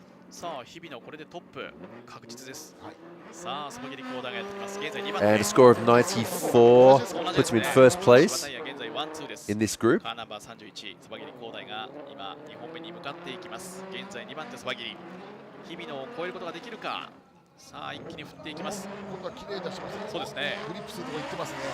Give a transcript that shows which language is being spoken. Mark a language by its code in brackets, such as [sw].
[ja] さあ、日々のこれでトップ確実です。さあ、そば切りコーダーがやってきます。現在2番。 [en] And a score of 94 puts him in first place in this group. [ja] カーナンバー31、そば切りコーダーが今2本目に向かっていきます。現在2番手そば切り。日々のを超えることができるか。さあ、一気に振っていきます。今度は綺麗に出しますね。そうですね。グリップするとこ行ってますね。